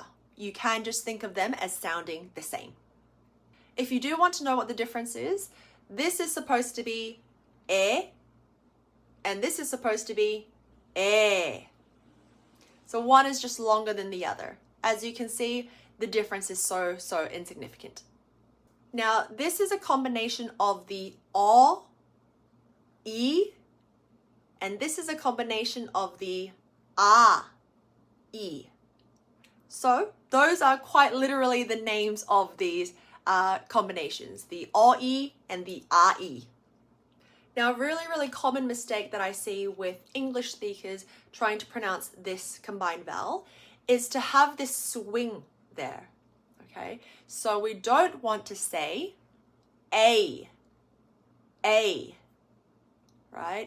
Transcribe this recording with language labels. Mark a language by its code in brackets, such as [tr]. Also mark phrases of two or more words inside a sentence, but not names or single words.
[en] You can just think of them as sounding the same. If you do want to know what the difference is, this is supposed to be e, and this is supposed to be e. So one is just longer than the other. As you can see, the difference is so insignificant. Now, this is a combination of the o, e, and this is a combination of the a, e. So those are quite literally the names of these combinations, the o, e, and the a, e. Now, a really common mistake that I see with English speakers trying to pronounce this combined vowel is to have this swing there, okay? So we don't want to say a, right?